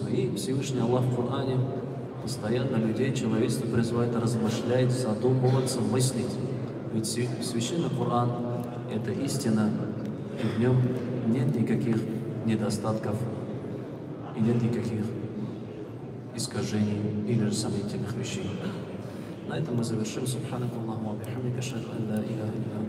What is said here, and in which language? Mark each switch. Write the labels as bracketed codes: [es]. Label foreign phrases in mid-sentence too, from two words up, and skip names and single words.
[ru] И Всевышний Аллах в Коране постоянно людей, человечество призывает размышлять, задумываться, мыслить. Ведь Священный Коран – это истина, и в нем нет никаких недостатков, и нет никаких искажений или же сомнительных вещей. На этом мы завершим. [ar] سبحانك اللهم وبحمدك، أشهد أن لا إله إلا